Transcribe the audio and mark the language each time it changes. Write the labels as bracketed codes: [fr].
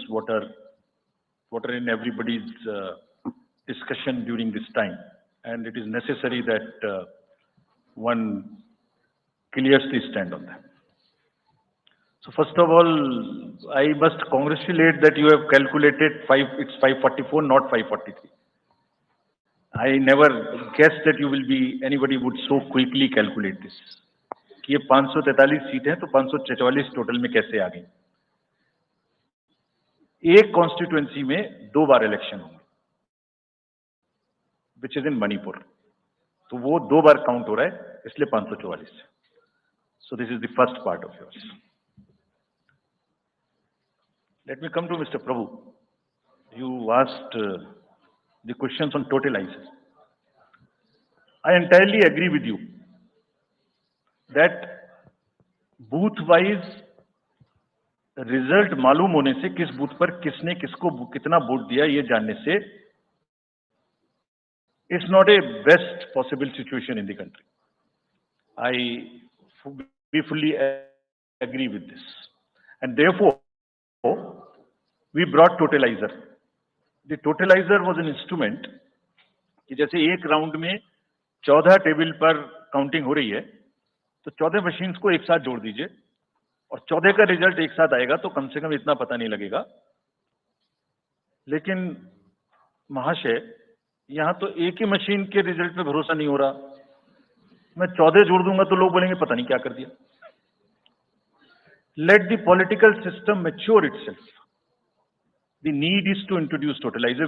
[en] What are in everybody's discussion during this time, and it is necessary that one clears the stand on them. So first of all, I must congratulate that you have calculated it's 544, not 543. I never guessed that anybody would so quickly calculate this. [hi] कि ये 543 सीटें हैं तो 544 total में कैसे आ गई? एक constituency में 2 बार इलेक्शन होंगे, [en] which is in Manipur, [hi] तो वो 2 बार काउंट हो रहा है, इसलिए 544। [en] So this is the first part of yours. Let me come to Mr. Prabhu. You asked the questions on totalizers. I entirely agree with you that booth-wise [hi] result मालूम होने से, किस बूथ पर किसने किसको कितना वोट दिया ये जानने से, [en] It's not a best possible situation in the country. We fully agree with this, and therefore we brought totalizer. The totalizer was an instrument [hi] कि जैसे एक राउंड में 14 टेबल पर काउंटिंग हो रही है, तो 14 मशीन्स को एक साथ जोड़ दीजिए और 14 का रिजल्ट एक साथ आएगा, तो कम से कम इतना पता नहीं लगेगा. लेकिन महाशय, यहां तो एक ही मशीन के रिजल्ट पे भरोसा नहीं हो रहा. मैं 14 जोड़ दूंगा तो लोग बोलेंगे पता नहीं क्या कर दिया. [en] Let the political system mature itself. The need is to introduce totalizer.